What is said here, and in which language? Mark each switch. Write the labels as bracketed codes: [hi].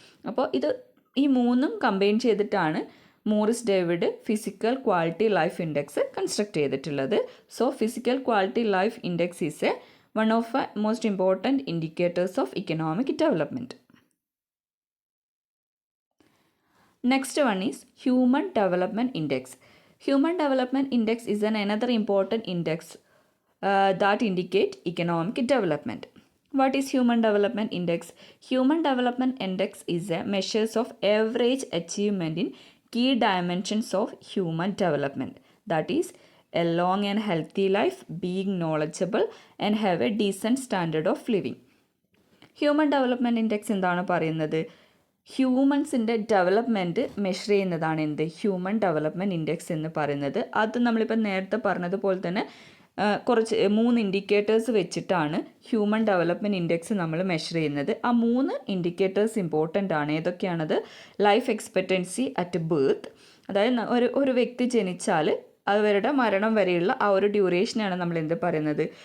[ml] അപ്പോൾ ഈ 3 കമ്പൈൻ ചെയ്തിട്ടാണ് Morris David physical quality life index construct ചെയ്തിട്ടുള്ളത്. [en] So physical quality life index is one of the most important indicators of economic development. Next one is Human Development Index. Human Development Index is another important index that indicate economic development. What is Human Development Index? Human Development Index is a measures of average achievement in key dimensions of human development. That is a long and healthy life, being knowledgeable and have a decent standard of living. [ml] Human Development Index എന്താണ് പറയുന്നത്? ഹ്യൂമൻസിൻ്റെ development measure ചെയ്യുന്നതാണ് എന്ത്? Human development index എന്ന് പറയുന്നത്. അത് നമ്മളിപ്പോൾ നേരത്തെ പറഞ്ഞതുപോലെ തന്നെ കുറച്ച് 3 ഇൻഡിക്കേറ്റേഴ്സ് വെച്ചിട്ടാണ് ഹ്യൂമൻ ഡെവലപ്മെൻറ്റ് ഇൻഡെക്സ് നമ്മൾ മെഷർ ചെയ്യുന്നത്. ആ 3 ഇൻഡിക്കേറ്റേഴ്സ് ഇമ്പോർട്ടൻ്റ് ആണ്. ഏതൊക്കെയാണത്? ലൈഫ് എക്സ്പെക്റ്റൻസി അറ്റ് ബർത്ത്, അതായത് ഒരു വ്യക്തി ജനിച്ചാൽ അവരുടെ മരണം വരെയുള്ള ആ ഒരു ഡ്യൂറേഷനാണ് നമ്മൾ എന്ത് പറയുന്നത്?